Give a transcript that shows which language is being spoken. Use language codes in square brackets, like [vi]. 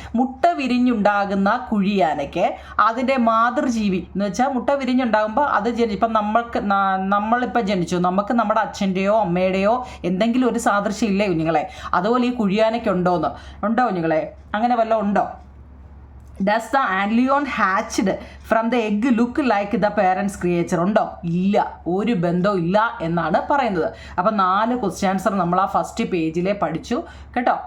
[ml] മുട്ട വിരിഞ്ഞുണ്ടാകുന്ന കുഴിയാനയ്ക്ക് അതിൻ്റെ മാതൃജീവി എന്ന് വെച്ചാൽ മുട്ട വിരിഞ്ഞുണ്ടാകുമ്പോൾ അത് ഇപ്പം നമ്മളിപ്പോൾ ജനിച്ചു, നമുക്ക് നമ്മുടെ അച്ഛൻ്റെയോ അമ്മയുടെയോ എന്തെങ്കിലും ഒരു സാദൃശ്യം ഇല്ലേ കുഞ്ഞുങ്ങളെ? അതുപോലെ ഈ കുഴിയാനയ്ക്ക് ഉണ്ടോ കുഞ്ഞുങ്ങളെ? അങ്ങനെ വല്ലതും ഉണ്ടോ? [en] Does the antlion hatched from the egg look like the parents creature? [ml] ഉണ്ടോ? ഇല്ല, ഒരു ബന്ധവും ഇല്ല എന്നാണ് പറയുന്നത്. അപ്പം 4 ക്വസ്റ്റ്യൻ ആൻസർ നമ്മൾ ആ ഫസ്റ്റ് പേജിലെ പഠിച്ചു കേട്ടോ.